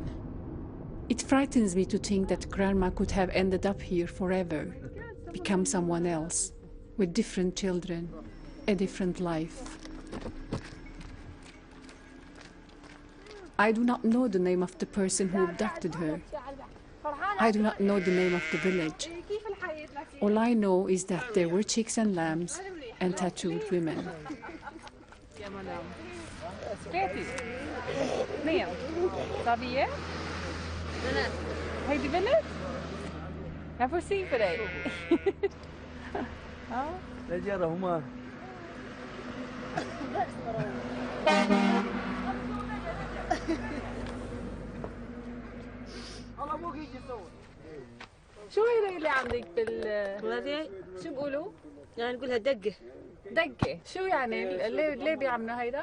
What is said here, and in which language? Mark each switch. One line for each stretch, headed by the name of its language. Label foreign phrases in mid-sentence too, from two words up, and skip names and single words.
English: It frightens me to think that Grandma could have ended up here forever, become someone else, with different children, a different life. I do not know the name of the person who abducted her. I do not know the name of the village. All I know is that there were chicks and lambs and tattooed women. Heidi Bennett?
Swedish: Jag får se för dig. Ja. Det gör hon.
Arabic: شو هي اللي عندك هذه؟ شو بقولوا؟ يعني نقولها دقة. دقة، شو يعني ليه بيعملوا هيدا؟